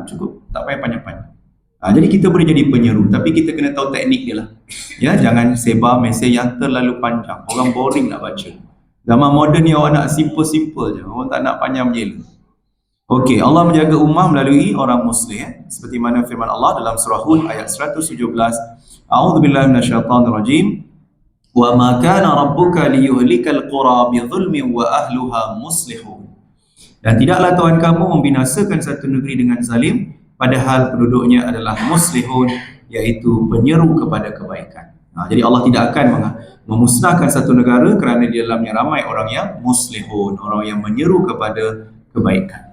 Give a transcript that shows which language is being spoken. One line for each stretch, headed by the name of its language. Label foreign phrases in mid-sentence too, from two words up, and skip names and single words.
Malay: Cukup, tak payah panjang-panjang. Jadi kita boleh jadi penyeru, tapi kita kena tahu teknik dia lah. Ya, jangan sebar mesej yang terlalu panjang. Orang boring nak baca. Zaman moden ni orang nak simple-simple je. Orang tak nak panjang menjela. Okey, Allah menjaga ummah melalui orang muslim. Seperti mana firman Allah dalam surah Hud ayat 117.
Arabic: أعوذ بالله من الشيطان الرجيم. وما كان ربك ليهلك القرى بظلم وأهلها مصلحون.
Malay: Dan tidaklah Tuhan kamu membinasakan satu negeri dengan zalim, padahal penduduknya adalah muslihun, iaitu penyeru kepada kebaikan. Jadi Allah tidak akan memusnahkan satu negara kerana di dalamnya ramai orang yang muslihun, orang yang menyeru kepada kebaikan.